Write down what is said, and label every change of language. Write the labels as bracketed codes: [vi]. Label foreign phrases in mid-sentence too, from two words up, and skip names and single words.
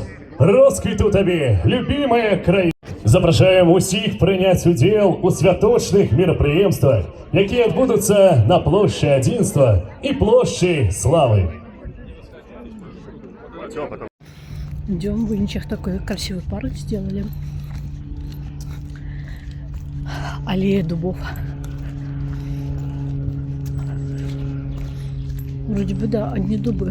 [be] Росквіту табе, любимая краіна! Запрашаем усіх прыняць удзел у святочных мерапрыемствах, якія адбудуцца на плошчы Адзінства і плошчы Славы. [ru] Идем, в Выничах такой красивый парк сделали. Аллея дубов. Вроде бы, да, одни дубы.